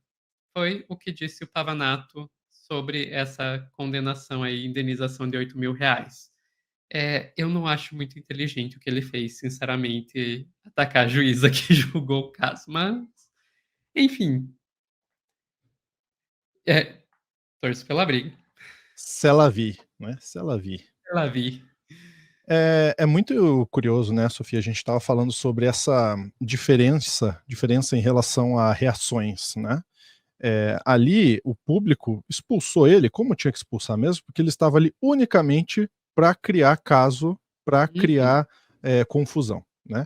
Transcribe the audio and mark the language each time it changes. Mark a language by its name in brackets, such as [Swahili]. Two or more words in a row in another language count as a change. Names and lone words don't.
[Portuguese] Foi o que disse o Pavanato sobre essa condenação aí, indenização de R$ 8.000. Eu não acho muito inteligente o que ele fez, sinceramente, atacar a juíza que julgou o caso, mas, enfim, torço pela briga. [French] C'est la vie, né? C'est la vie. [Portuguese] Pela vi. É muito curioso, né, Sofia? A gente estava falando sobre essa diferença em relação a reações, né? Ali o público expulsou ele, como tinha que expulsar mesmo, porque ele estava ali unicamente para criar caso, para criar confusão, né?